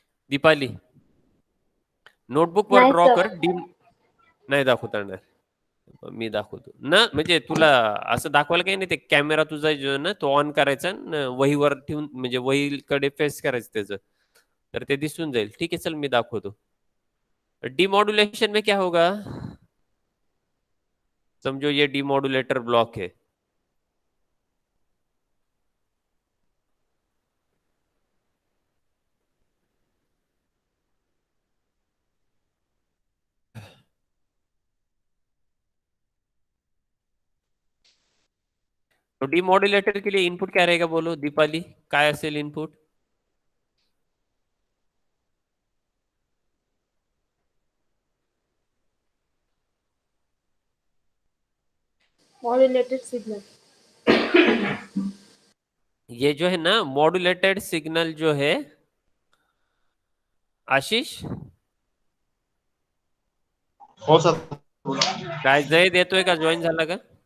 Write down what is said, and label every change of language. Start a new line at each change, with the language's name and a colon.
Marathi: Deepali, notebook वर नाही
English: Draw sir.
Marathi: कर. नाही दाखवता येणार. मी दाखवतो ना, म्हणजे तुला असं दाखवायला काही नाही. ते कॅमेरा तुझा जो आहे ना, तो ऑन करायचा न वहीवर ठेवून, म्हणजे वहीकडे फेस करायचं त्याचं, तर ते दिसून जाईल. ठीक आहे, चल मी दाखवतो.
Hindi: डिमॉड्युलेशन में क्या होगा? समझो ये डिमॉड्युलेटर ब्लॉक है. तो डिमॉड्युलेटर के लिए इनपुट क्या रहेगा, बोलो दीपाली,
Marathi: काय असेल इनपुट?
English: Modulated signal.
Hindi: ये जो है ना मॉड्युलेटेड सिग्नल जो है, आशीष,
Marathi: हो सर. काय जय येतोय का, जॉईन झाला का?